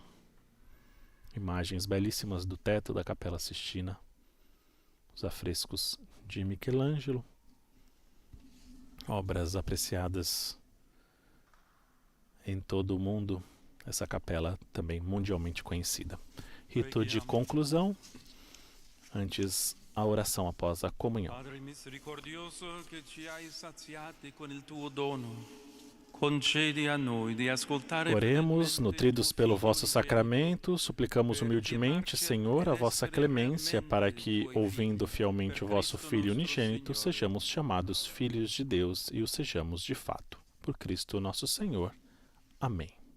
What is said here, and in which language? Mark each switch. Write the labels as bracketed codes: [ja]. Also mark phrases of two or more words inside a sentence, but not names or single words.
[pt] Imagens belíssimas do teto da Capela Sistina, os afrescos de Michelangelo, obras apreciadas em todo o mundo, essa capela também mundialmente conhecida. Rito de conclusão, antes a oração após a comunhão. [it] Padre misericordioso, che ci hai saziati con il tuo dono, concedi a noi di ascoltare. [pt] Oremos, nutridos pelo vosso sacramento, suplicamos humildemente, Senhor, a vossa clemência, para que, ouvindo fielmente o vosso Filho unigênito, sejamos chamados filhos de Deus e o sejamos de fato. Por Cristo nosso Senhor. Amém.